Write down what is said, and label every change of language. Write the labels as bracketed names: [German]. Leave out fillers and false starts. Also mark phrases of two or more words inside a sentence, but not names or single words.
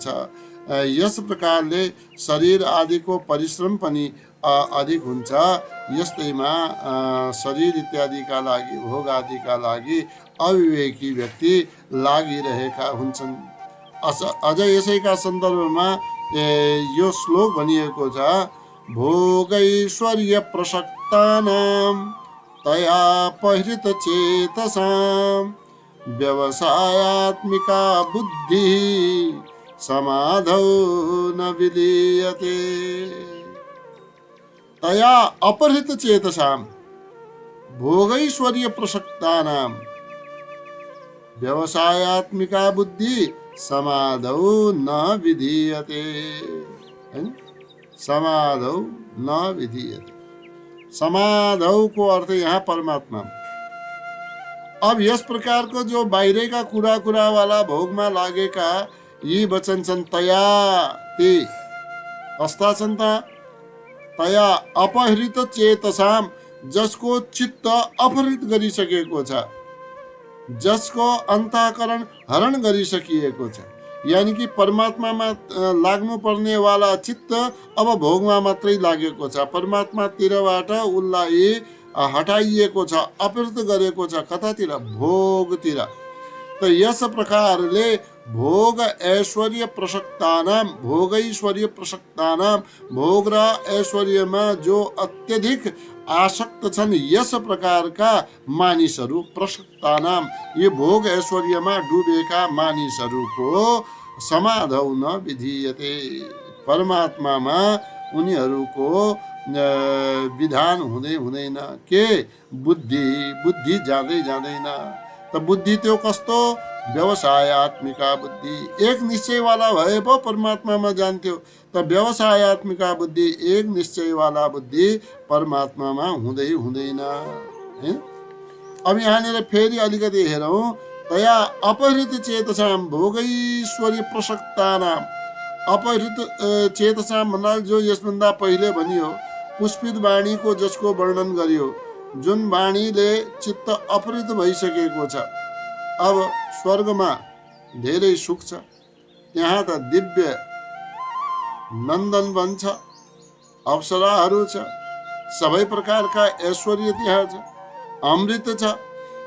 [Nepali] यस प्रकारले शरीर आदिको परिश्रम पनि अधिक हुन्छ। यस्तैमा शरीर इत्यादिका लागि, भोग आदिका लागि अविवेकी व्यक्ति लागिरहेका हुन्छन्। अझ यसैका सन्दर्भमा यो श्लोक भनिएको छ, [Sanskrit] भोगैश्वर्य प्रसक्तानां तया परिहृत चेतसां व्यवसायात्मिका बुद्धि समाधौ न विलीयते। तया अपहृत चेतसां भोगैश्वर्य प्रसक्तानां व्यवसायात्मिका बुद्धि समाधौ न विधीयते। समाधौ न विधीयते, [Nepali] समाधौ को अर्थ यहाँ परमात्मा। अब यस प्रकारको जो बाहिरका कुरा वाला भोगमा लागेका यी वचन छन्, तया ते कस्ता छन् त? [Sanskrit] तया अपहृत चेतसाम, [Nepali] जसको चित्त अपहृत गरिसकेको छ, जसको अन्तःकरण हरण गरिसकिएको छ, यानि कि परमात्मामा लाग्नु पर्ने वाला चित्त अब भोगमा मात्रै लागेको छ, परमात्मातिरबाट उसलाई हटाइएको छ, अपहृत गरेको छ। कतातिर? भोगतिर। त यस प्रकारले [Sanskrit] भोग ऐश्वर्य प्रसक्तानां, भोगैश्वर्य प्रसक्तानां, [Nepali] भोग र ऐश्वर्यमा जो अत्यधिक आसक्त छन्, यस प्रकारका मानिसहरू, प्रसक्तानां, ये भोग ऐश्वर्यमा डुबेका मानिसहरूको [Sanskrit] समाधौ न विधीयते, [Nepali] परमात्मामा उनीहरूको विधान हुँदैन। के? बुद्धि जाँदै जाँदैन। त बुद्धि त्यो कस्तो? [Sanskrit] व्यवसायत्मिका बुद्धि। [Nepali] एक निश्चयवाला भए पो परमात्मामा जान्थ्यो, त [Sanskrit] व्यवसायत्मिका बुद्धि, [Nepali] एक निश्चयवाला बुद्धि परमात्मामा हुँदैन। अब यहाँनिर फेरि अलिकति हेरौँ। [Sanskrit] तया अपहृत चेतसां भोगैश्वर्य प्रसक्तानां, अपहृत चेतसां [Nepali] भन्नाले जो यसभन्दा पहिले भनियो पुष्पित वाणीको जसको वर्णन गरियो, जुन वाणीले चित्त अपहृत भइसकेको छ। अब स्वर्गमा धेरै सुख छ, त्यहाँ त दिव्य नन्दनवन छ, अप्सराहरू छ, सबै प्रकारका ऐश्वर्य त्यहाँ छ, अमृत छ।